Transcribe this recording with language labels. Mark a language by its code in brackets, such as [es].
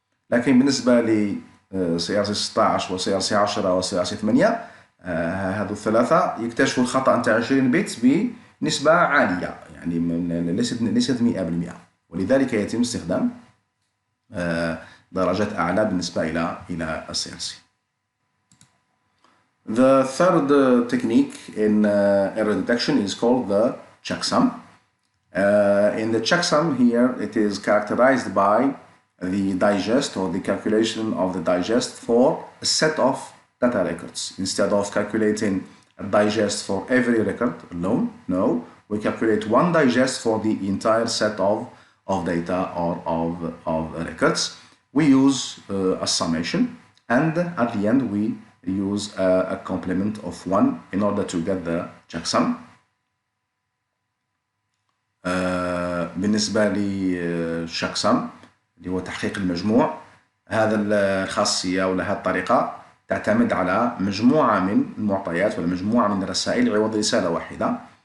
[ar] لكن بالنسبة ل CRC 16 و CRC 10 و CRC 8 هذو الثلاثة يكتشفوا الخطأ نتاع 20 بت بنسبة عالية، يعني ليست 100%. ولذلك يتم استخدام درجات أعلى بالنسبة إلى CRC. [en] The third technique in error detection is called the checksum. In the checksum here it is characterized by the digest or the calculation of the digest for a set of data records. Instead of calculating a digest for every record alone, no, we calculate one digest for the entire set of data or of records. We use a summation, and at the end we use a complement of 1 in order to get the checksum. [ar] بالنسبة للشكسم اللي هو تحقيق المجموع، هذا الخاصية ولا هذه الطريقة تعتمد على مجموعة من المعطيات ولا مجموعة من الرسائل عوض رسالة واحدة.